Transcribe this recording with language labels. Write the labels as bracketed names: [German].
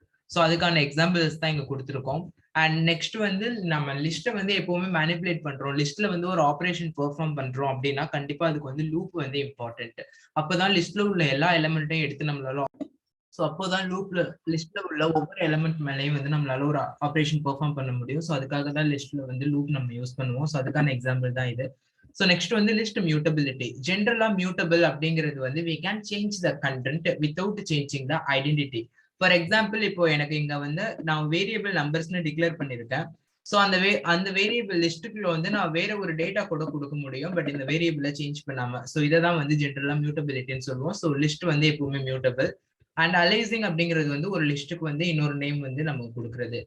[Tamil] So அதுக்கான examples தான் இங்க கொடுத்துருக்கோம். அண்ட் நெக்ஸ்ட் வந்து நம்ம லிஸ்ட்டை வந்து எப்பவுமே மேனிபுலேட் பண்றோம், லிஸ்ட்ல வந்து ஒரு ஆப்ரேஷன் பெர்ஃபார்ம் பண்றோம் அப்படின்னா கண்டிப்பா அதுக்கு வந்து லூப் வந்து இம்பார்ட்டன்ட். அப்பதான் லிஸ்ட்ல உள்ள எல்லா எலிமெண்ட்டையும் எடுத்து நம்மளால ஸோ அப்போதான் லூப்ல லிஸ்ட்ல உள்ள ஒவ்வொரு எலிமெண்ட் மேலேயும் வந்து நம்மளால ஒரு ஆப்ரேஷன் பெர்ஃபார்ம் பண்ண முடியும். ஸோ அதுக்காக தான் லிஸ்ட்ல வந்து லூப் நம்ம யூஸ் பண்ணுவோம். ஸோ அதுக்கான எக்ஸாம்பிள் தான் இது. ஸோ நெக்ஸ்ட் வந்து லிஸ்ட் மியூட்டபிலிட்டி. ஜென்ரலா மியூட்டபிள் அப்படிங்கிறது வந்து [English] we can change the content without changing the identity. [Tamil] For example இப்போ எனக்கு இங்க வந்து நான் வேரியபிள் நம்பர்ஸ்னு டிக்ளேர் பண்ணிருக்கேன். ஸோ அந்த வேரியபிள் லிஸ்ட்டுக்குள்ள வந்து நான் வேற ஒரு டேட்டா கூட கொடுக்க முடியும், பட் இந்த வேரியபிளை சேஞ்ச் பண்ணாம. ஸோ இதை தான் வந்து ஜென்ரலா மியூட்டபிலிட்டின்னு சொல்லுவோம். ஸோ லிஸ்ட் வந்து எப்பவுமே மியூட்டபிள். அண்ட் அலைசிங் அப்படிங்கிறது வந்து ஒரு லிஸ்ட்டுக்கு வந்து இன்னொரு நேம் வந்து நம்ம கொடுக்குறது.